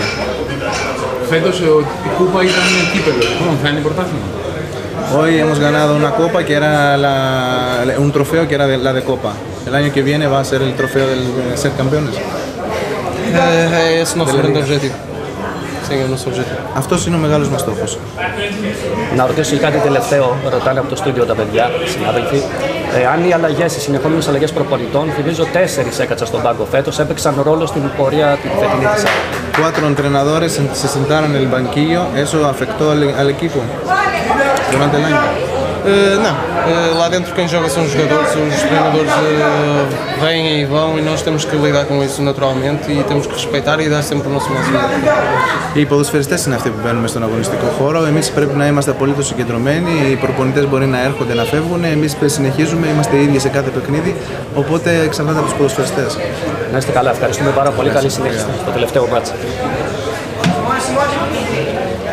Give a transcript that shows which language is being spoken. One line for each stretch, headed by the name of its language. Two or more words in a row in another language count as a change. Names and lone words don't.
Greek: Φέτος η κούπα ήταν κύπελλο, θα είναι πρωτάθλημα.
Spanish: Hoy hemos ganado una copa que era un trofeo que era la de copa. El año que viene va a ser el trofeo de ser campeones.
Portuguese: Esse é o nosso grande objetivo. Sim, é o nosso objetivo.
Greek: Αυτός είναι ο μεγάλος μας στόχος. Να ρωτήσω κάτι τελευταίο, ρωτάνε από το στούντιο τα παιδιά, συνάδελφοι. Αν οι αλλαγές, οι συνεχόμενες αλλαγές προπονητών, θυμίζω 4 έκατσαν στον πάγκο φέτος, έπαιξαν ρόλο στην πορεία την φετινή της ΑΕΚ.
Spanish: 4 entrenadores se sentaron en el banquillo, ¿eso afectó al equipo durante el año?
Portuguese: Não, lá dentro quem joga são os jogadores, os treinadores vêm e vão e nós temos que lidar com isso naturalmente e temos que respeitar e dar sempre o nosso máximo.
Greek: Οι ποδοσφαιριστές είναι αυτοί που μπαίνουν στον αγωνιστικό χώρο, εμείς πρέπει να είμαστε απολύτως συγκεντρωμένοι, οι προπονητές μπορεί να έρχονται να φεύγουν, εμείς συνεχίζουμε, είμαστε οι ίδιοι σε κάθε παιχνίδι, οπότε εξαρτάται από τους ποδοσφαιριστές. Να είστε καλά, ευχαριστούμε πάρα πολύ, καλή συνέχεια στο τελευταίο μάτς.